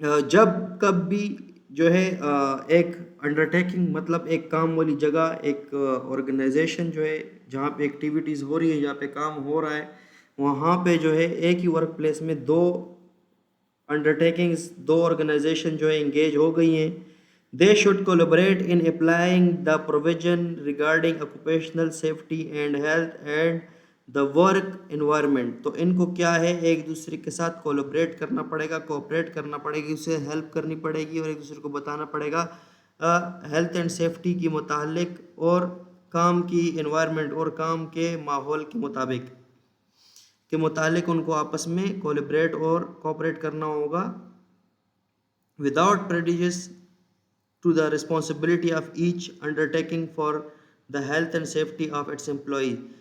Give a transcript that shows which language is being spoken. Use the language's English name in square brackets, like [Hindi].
[Urdu] جب کب بھی جو ہے ایک انڈرٹیکنگ مطلب ایک کام والی جگہ، ایک آرگنائزیشن جو ہے جہاں پہ ایکٹیویٹیز ہو رہی ہے، جہاں پہ کام ہو رہا ہے، وہاں پہ جو ہے ایک ہی ورک پلیس میں 2 انڈرٹیکنگز، 2 آرگنائزیشن جو ہے انگیج ہو گئی ہیں. [English] They should collaborate in applying the provision regarding occupational safety and health and the work environment. [Urdu] تو ان کو کیا ہے ایک دوسرے کے ساتھ کولیبریٹ کرنا پڑے گا، کوآپریٹ کرنا پڑے گی، اسے ہیلپ کرنی پڑے گی اور ایک دوسرے کو بتانا پڑے گا ہیلتھ اینڈ سیفٹی کی متعلق اور کام کی انوائرمنٹ اور کام کے ماحول کے مطابق کے متعلق ان کو آپس میں کولیبریٹ اور کوآپریٹ کرنا ہوگا [English] without prejudice to the responsibility of each undertaking for the health and safety of its employee.